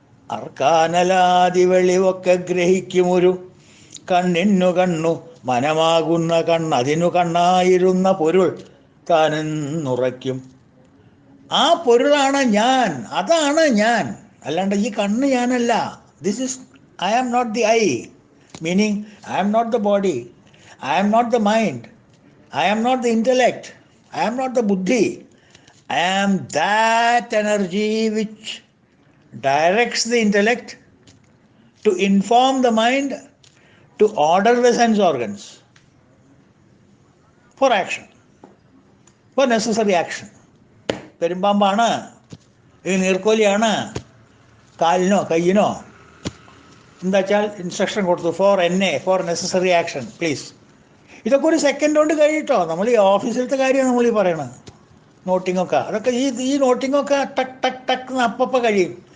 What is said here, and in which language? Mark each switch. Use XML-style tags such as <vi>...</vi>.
<ml>അർക്കാനലാദി വെളിവൊക്കെ ഗ്രഹിക്കുമൊരു കണ്ണിനു കണ്ണു മനമാകുന്ന കണ്ണ് അതിനു കണ്ണായിരുന്ന പൊരുൾ താനെന്നുറയ്ക്കും. ആ പൊരുളാണ് ഞാൻ, അതാണ് ഞാൻ. അല്ലാണ്ട് ഈ കണ്ണ് ഞാനല്ല.</ml> <en>This is I am not the eye, meaning I am not the body, I am not the mind, I am not the intellect, I am not the ബുദ്ധി. I am that energy which directs the intellect to inform the mind, to order the sense organs for action, for necessary action.</en> <ml>പെരുമ്പാമ്പാണ്, ഈ നീർക്കോലിയാണ്, കാലിനോ കയ്യിനോ എന്താ വെച്ചാൽ instruction കൊടുത്തു,</ml> <en>For for necessary action please.</en> <ml>ഇതൊക്കെ ഒരു second കൊണ്ട് കഴിയിട്ടോ. നമ്മൾ ഈ ഓഫീസിലത്തെ കാര്യമാണ് നമ്മൾ ഈ പറയണത്. നോട്ടിങ്ങൊക്കെ അതൊക്കെ ഈ നോട്ടിങ്ങൊക്കെ ടക്ക് ടക്ക് ടക്ക് എന്ന് അപ്പം കഴിയും.</ml>